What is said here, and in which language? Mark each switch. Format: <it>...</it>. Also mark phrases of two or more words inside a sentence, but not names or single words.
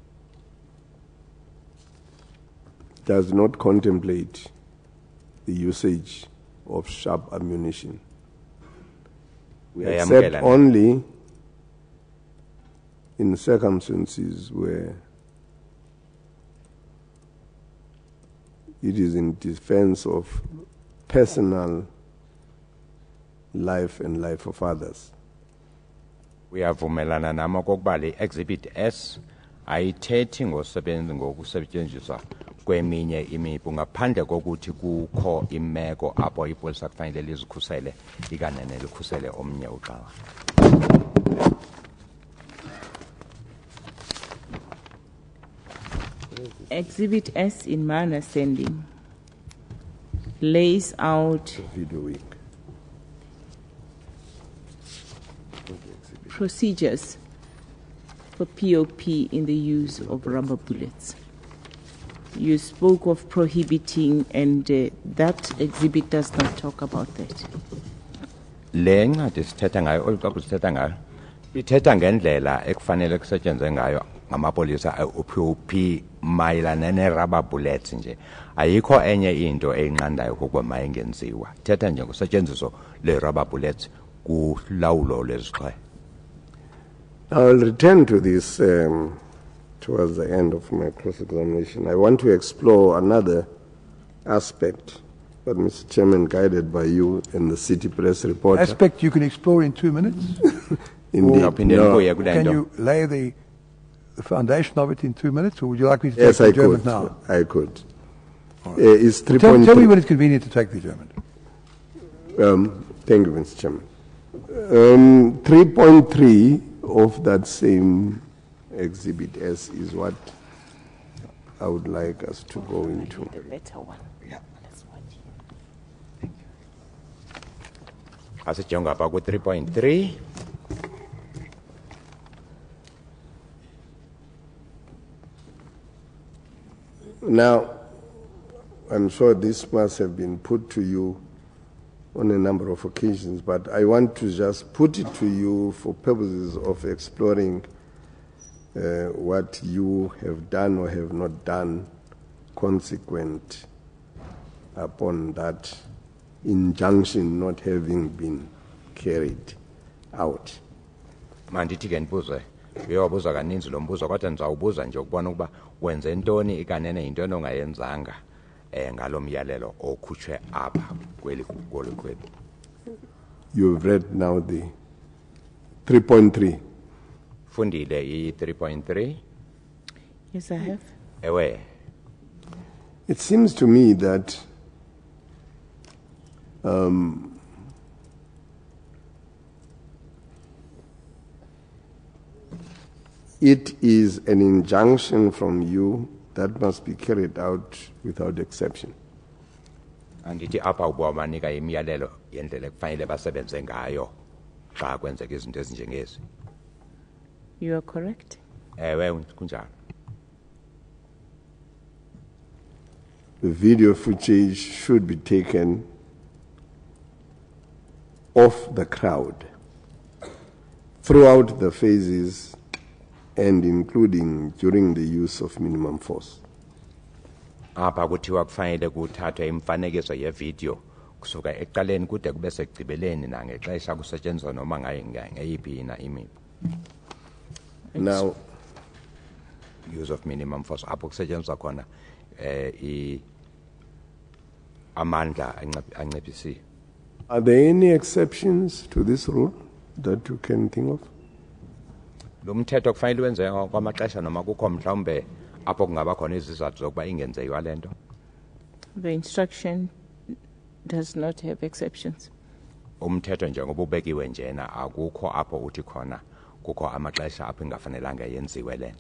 <en>does not contemplate the usage of sharp ammunition, except only in circumstances where it is in defense of personal life and life of others?</en> <xh>Uyavumelana nami okokuba le exhibit S ayithethi ngokusetshenziswa kweminye imipu ngaphandle kokuthi kukho imeko apho ipolisa kufanele lizikhusele ikanene likhusele omnye uqala.</xh> <en>Exhibit S, in my understanding, lays out procedures for POP in the use of rubber bullets. You spoke of prohibiting, and that exhibit does not talk about that.</en> <xh>Le ncwadi sithetha ngayo oluxoxa sithetha ngayo ithetha ngendlela ekufanele kusetshenzwe ngayo ngamapolisa uPP mayelana ne-</xh> <en>rubber bullets</en> <xh>nje ayikho enye into eyinqandayo ukuba mayengenziwa thetha nje ngosetyenziso le-</xh> <en>rubber bullets</en> <xh>kulawulo lwezixhobo.</xh> <en>I'll return to this towards the end of my cross-examination. I want to explore another aspect, but Mr. Chairman, guided by you and the City Press reporter. Aspect you can explore in 2 minutes? Indeed. No. Can you lay the foundation of it in 2 minutes, or would you like me to take Yes, the I German could. now? I could. It's 3.3. Tell me when it's convenient to take the German. Thank you, Mr. Chairman. 3.3 of that same Exhibit S is what I would like us to go into. The better one. Yeah. That's what.</en> <xh>Asijonga apha ku 3.3</xh> <en>Now, I'm sure this must have been put to you on a number of occasions, but I want to just put it to you for purposes of exploring what you have done or have not done consequent upon that injunction not having been carried out.</en> <xh>mandithi ke ndibuze uyobuza kaninzi lo mbuzo kodwa ndizawubuza nje ukubona ukuba wenze ntoni ikanene yinto onongayenzanga ngalo myalelo okhutshwe apha kweli kweli.</xh> <en>You've read now the 3.3.</en> <xh>Fundile i 3.3</xh> <en>Yes, I have.</en> <xh>ewe</xh> <en>It seems to me that it is an injunction from you that must be carried out without exception.</en> <xh>andithi apha uba banika imiyalelo yendlela ekufanele basebenze ngayo xa kwenzeka izinto ezinjengezi.</xh> <en>You are correct.</en> <xh>Ewe kunjalo.</xh> <en>The video footage should be taken of the crowd throughout the phases and including during the use of minimum force.</en> <xh>Apha kuthiwa kufanele kuthathwe imfanekiso yevideo kusuka eqaleni kude kube sekugqibeleni nangexesha kusetshenzwa noma ngayiphi na imipu.</xh> <en>Now, Use of minimum force</en> <xh>apho kusetshenzwa khona amandla anciphisiwe.</xh> <en>are there any exceptions to this rule that you can think of?</en> <xh>Lo mthetho kufanele wenze kwamaxesha noma kukho mhlawumbe apho kungaba khona izizathu zokuba ingenzeyiwa lento.</xh> <en>The instruction does not have exceptions.</en> <xh>Umthetho njengoba ubekiwe njena akukho apho uthi khona kukho amaxesha apho ingafanelanga yenziwe lento.</xh>